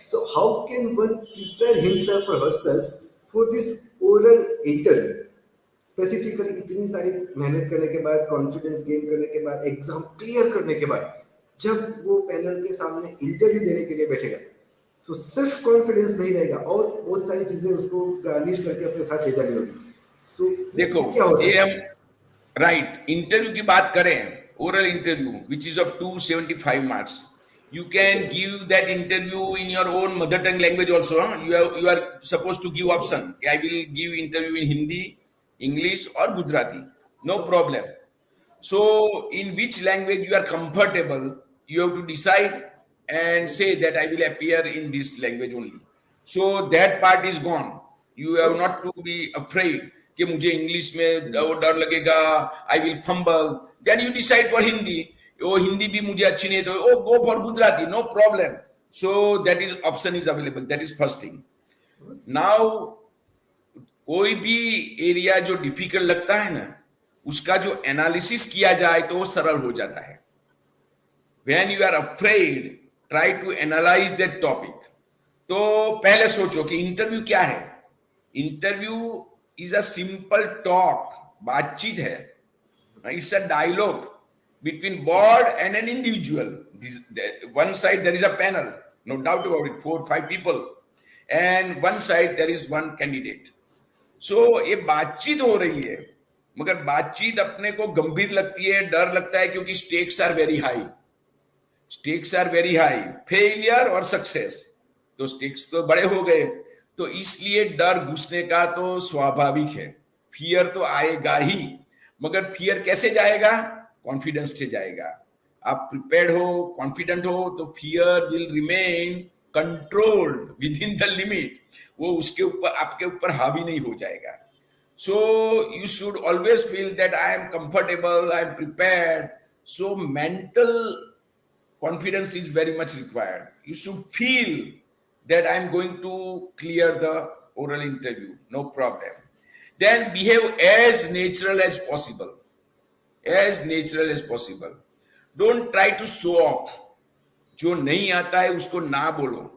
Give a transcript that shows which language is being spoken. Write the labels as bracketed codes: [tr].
[en] so how can one prepare himself और herself for this oral interview, [hi] specifically इतनी सारी मेहनत करने के बाद, कॉन्फिडेंस गेन करने के बाद, एग्जाम क्लियर करने के बाद, जब वो पैनल के सामने इंटरव्यू देने के लिए बैठेगा, सो सिर्फ कॉन्फिडेंस नहीं रहेगा और बहुत सारी चीजें उसको गार्निश करके अपने साथ ले जानी होगी. सो देखो, वो क्या हो ये सकता हम है? [en] right interview [hi] की बात करें, [en] Oral interview which is of 275 marks. You can give that interview in your own mother tongue language also. Huh? You are supposed to give option. I will give interview in Hindi, English or Gujarati. No okay. problem. So, in which language you are comfortable, you have to decide and say that I will appear in this language only. So that part is gone. You have okay. not to be afraid [hi] कि मुझे English में वो डर लगेगा, [en] I will fumble. Then you decide for Hindi. [hi] वो हिंदी भी मुझे अच्छी नहीं है तो ओ [en] go for Gujarati, no problem. So that is option is available. That is first thing. [hi] Now कोई भी एरिया जो डिफिकल्ट लगता है ना, उसका जो एनालिसिस किया जाए तो वो सरल हो जाता है. [en] When you are afraid, try to analyse that topic. [hi] तो पहले सोचो कि इंटरव्यू क्या है. [en] Interview is a simple talk, बातचीत है. It's a dialogue between board and an individual. One side there is a panel, no doubt about it, 4 5 people, and one side there is one candidate. [hi] सो ये बातचीत हो रही है, मगर बातचीत अपने को गंभीर लगती है, डर लगता है क्योंकि [en] Stakes are very high. Stakes are very high, [hi] failure और सक्सेस, तो स्टेक्स तो बड़े हो गए, तो इसलिए डर घुसने का तो स्वाभाविक है. फियर तो आएगा ही, मगर फियर कैसे जाएगा? कॉन्फिडेंस से जाएगा. आप प्रिपेयर्ड हो, कॉन्फिडेंट हो, तो [en] Fear will remain controlled within the limit. [hi] वो उसके ऊपर, आपके ऊपर हावी नहीं हो जाएगा. [en] So you should always feel that I am comfortable, I am prepared. So mental confidence is very much required. You should feel that I am going to clear the oral interview, no problem. Then behave as natural as possible. As natural as possible. Don't try to show off. [hi] जो नहीं आता है उसको ना बोलो.